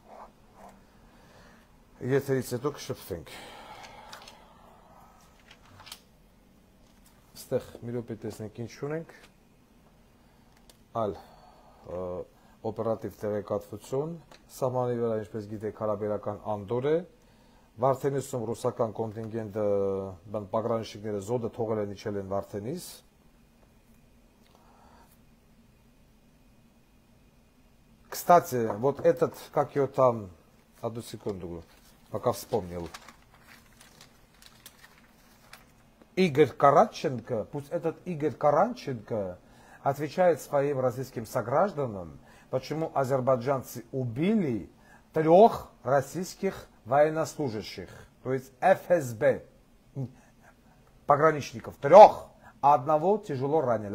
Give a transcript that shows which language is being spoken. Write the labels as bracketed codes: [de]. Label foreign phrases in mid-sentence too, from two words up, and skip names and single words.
[hy] Եթերից հետո կշփվենք։ Այստեղ մի րոպե տեսնենք ինչ ունենք։ Այլ օպերատիվ տեղեկատվություն, սահմանի վրա, ինչպես գիտեք, հարաբերական անդոր է, Վարդենիսում ռուսական կոնտինգենտը պագրանիշիկները զոդը թողել են իջել են Վարդենիս։ [ru] Кстати, вот этот, как его там, одну секунду, пока вспомнил, Игорь Караченко, пусть этот Игорь Караченко отвечает своим российским согражданам, почему азербайджанцы убили 3 российских военнослужащих, то есть ФСБ, пограничников, 3, а 1 тяжело ранили.